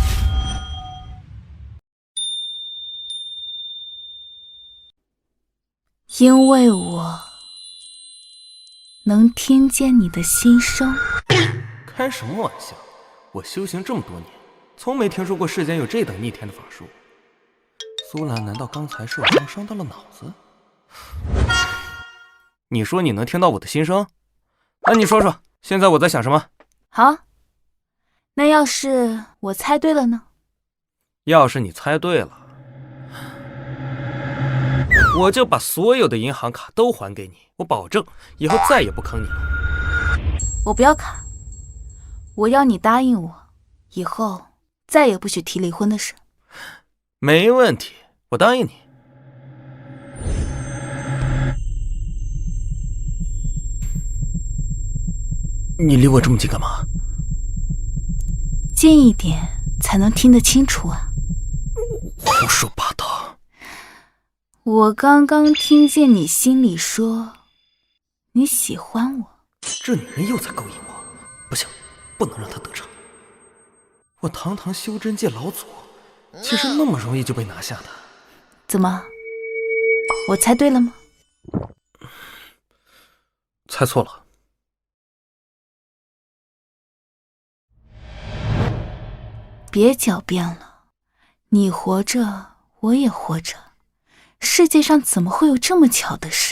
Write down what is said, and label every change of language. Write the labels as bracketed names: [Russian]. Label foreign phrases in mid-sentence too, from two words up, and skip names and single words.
[Chinese] 因為我能聽見你的心聲。開什麼玩笑？我修行這麼多年，從沒聽說過世間有這等逆天的法術。蘇蘭難道剛才受傷到了腦子？你說你能聽到我的心聲？那你說說，現在我在想什麼？好，那要是我猜對了呢？要是你猜对了，我就把所有的银行卡都還給你，我保證以後再也不坑你了。我不要卡，我要你答應我，以後再也不许提離婚的事。沒問題，我答應你。你離我這麼近幹嘛？近一點才能聽得清楚啊。胡說八道。我剛剛聽見你心裡說你喜歡我。這女人又在勾引我，不行，不能讓她得逞。我堂堂修真界老祖，其實那麼容易就被拿下的？怎麼，我猜對了嗎？猜錯了。別狡辯了，你活着，我也活着，世界上怎麼會有這麼巧的事？